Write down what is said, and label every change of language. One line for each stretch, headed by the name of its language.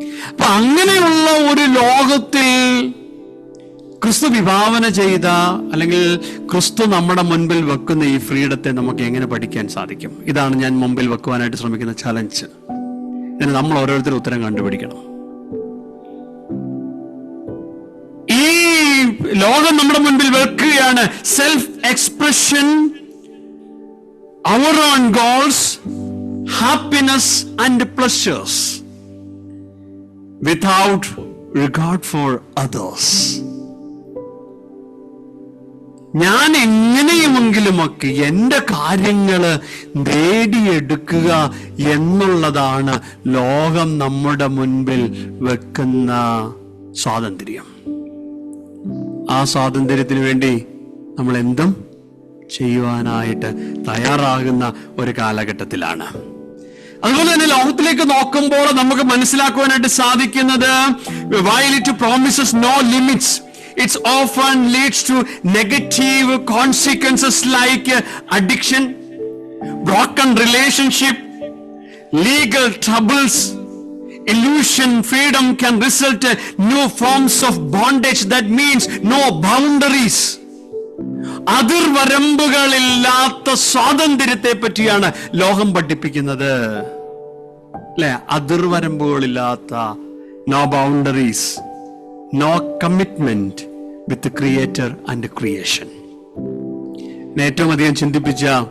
Malayalam: അപ്പൊ അങ്ങനെയുള്ള ഒരു ലോകത്തിൽ ക്രിസ്തു വിഭാവന ചെയ്ത, അല്ലെങ്കിൽ ക്രിസ്തു നമ്മുടെ മുൻപിൽ വെക്കുന്ന ഈ ഫ്രീഡത്തെ നമുക്ക് എങ്ങനെ പഠിക്കാൻ സാധിക്കും? ഇതാണ് ഞാൻ മുമ്പിൽ വെക്കുവാനായിട്ട് ശ്രമിക്കുന്ന ചലഞ്ച്. ഇതിന് നമ്മൾ ഓരോരുത്തരും ഉത്തരം കണ്ടുപിടിക്കണം. ഈ ലോകം നമ്മുടെ മുൻപിൽ വെക്കുകയാണ്
English: Self expression, our own goals, happiness and pleasures without regard for others.
Malayalam: ഞാൻ എങ്ങനെയുമെങ്കിലുമൊക്കെ എൻ്റെ കാര്യങ്ങള് നേടിയെടുക്കുക എന്നുള്ളതാണ് ലോകം നമ്മുടെ മുൻപിൽ വെക്കുന്ന സ്വാതന്ത്ര്യം. ആ സ്വാതന്ത്ര്യത്തിന് വേണ്ടി നമ്മൾ എന്തും ചെയ്യുവാനായിട്ട് തയ്യാറാകുന്ന ഒരു കാലഘട്ടത്തിലാണ്. അതുപോലെ തന്നെ ലോകത്തിലേക്ക് നോക്കുമ്പോൾ നമുക്ക് മനസ്സിലാക്കുവാനായിട്ട് സാധിക്കുന്നത്,
English: while it promises no limits, it often leads to negative consequences like addiction, broken relationship, legal troubles, illusion. Freedom can result in new forms of bondage. That means no boundaries.
Malayalam: അതിർവരമ്പുകളില്ലാത്ത സ്വാതന്ത്ര്യത്തെ പറ്റിയാണ് ലോകം പഠിപ്പിക്കുന്നത്, അല്ലെ? അതിർവരമ്പുകളില്ലാത്ത,
English: No boundaries, no commitment with creator and creation.
Malayalam: ഏറ്റവും അധികം ചിന്തിപ്പിച്ച